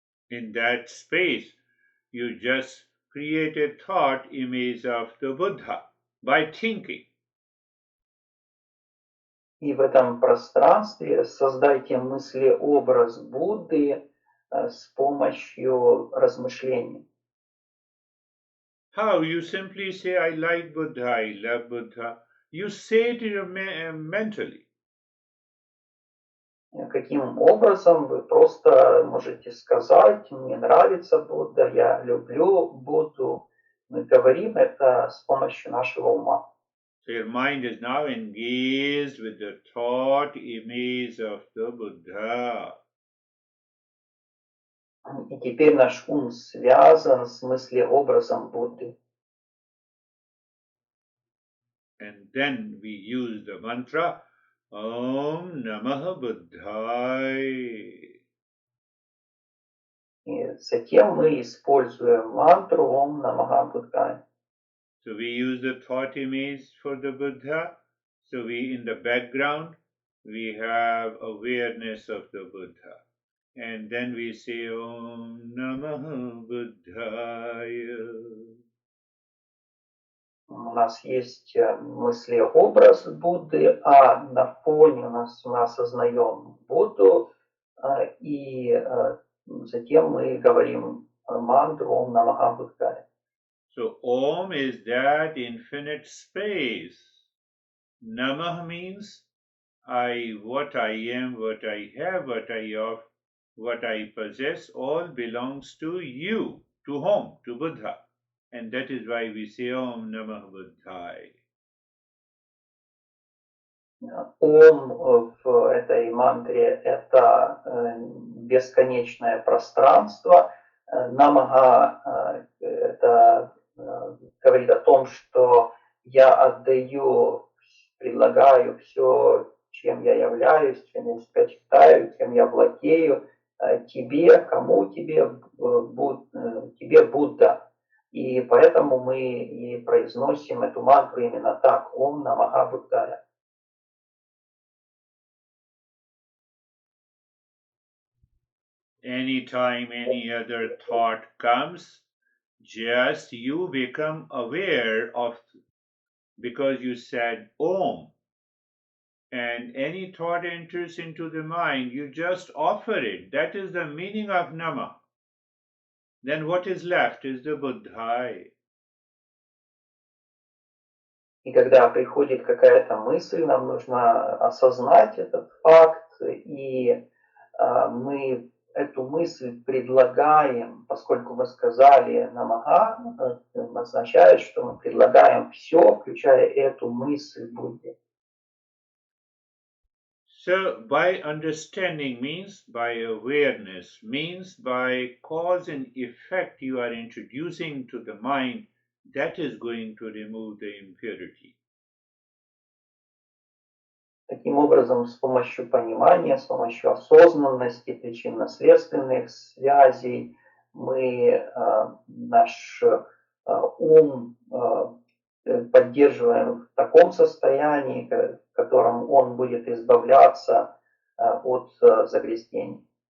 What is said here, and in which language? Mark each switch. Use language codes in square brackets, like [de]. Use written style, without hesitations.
[en] In that space, you just create a thought image of the Buddha by thinking. [ru] И в этом пространстве создайте мыслеобраз Будды с помощью размышлений. [en] How? You simply say, I like Buddha, I love Buddha. You say it mentally. [ru] Каким образом вы просто можете сказать: мне нравится Будда, я люблю Будду. Мы говорим это с помощью нашего ума. [en] So your mind is now engaged with the thought image of the Buddha. [ru] И теперь наш ум связан с мыслеобразом Будды. [en] And then we use the mantra Om Namah Buddhaya. [ru] И затем мы используем мантру Ом Намаха Будхая. [en] So we use the thought image for the Buddha. So we, in the background, we have awareness of the Buddha. And then we say Om Namah Buddhaya. [ru] У нас есть мыслеобраз Будды, а на фоне мы осознаем Будду, и затем мы говорим мантру Ом Намаха Будхая. [en] So Om is that infinite space. Namah means what I am, what I have, what I possess, all belongs to you. To whom? To Buddha. And that is why we say Om Namah Buddhaya. [ru] Ом в этой мантре — это бесконечное пространство. Намага — это говорит о том, что я отдаю, предлагаю все, чем я являюсь, чем я себя считаю, чем я владею, тебе, кому тебе, тебе Будда. И поэтому мы и произносим эту мантру именно так: Ом Намаха Буддая. [en] Anytime any other thought comes, just you become aware of, because you said Om, and any thought enters into the mind, you just offer it. That is the meaning of Nama. Then what is left is the Buddhai. [ru] И когда приходит какая-то мысль, нам нужно осознать этот факт, и мы эту мысль предлагаем, поскольку мы сказали намага, означает, что мы предлагаем все, включая эту мысль Будде. [en] So, by understanding means by awareness, means by cause and effect you are introducing to the mind, that is going to remove the impurity. [ru] Таким образом, с помощью понимания, с помощью осознанности причинно-следственных связей мы наш ум поддерживаем в таком состоянии, в котором он будет избавляться от загрязнений.